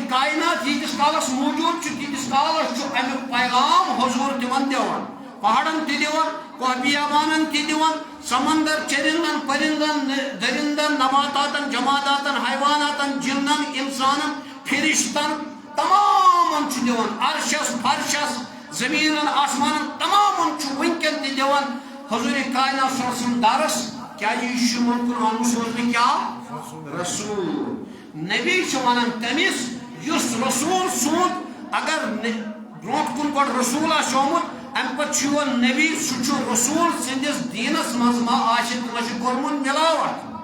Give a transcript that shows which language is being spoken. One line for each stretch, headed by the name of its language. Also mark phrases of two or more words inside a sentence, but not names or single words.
Kashmiri: کائنات ییٖتِس کالس موٗجوٗد چھُ تیٖتِس کالس چھُ امیُک پیغام حضوٗر تِمن دِوان پہاڑن تہِ دِوان کوہ بیابانن تہِ دِوان سمندر چرندن پرندن درندن نباتاتن جماداتن حیواناتن جنن انسانن فرشتن تمامن چھُ دِوان عرشس فرشس زمینن آسمانن تمامن چھُ وٕنکٮ۪ن تہِ دِوان حضور کائنات
Arabic: صلی اللہ علیہ وسلم
Kashmiri: درس کیٛازِ یہِ چھُ مُلکُن آمُت سوزنہٕ کیٛاہ رسول نبی چھُ ونان تٔمِس یُس رسول سوٗد اگر برونٛٹھ کُن گۄڈٕ رسول آسہِ آمُت امہِ پتہٕ چھُ یِوان نبی سُہ چھُ رسول سٕنٛدِس دیٖنس منٛز ما آسہِ کٲنٛسہِ کوٚرمُت مِلاوٹ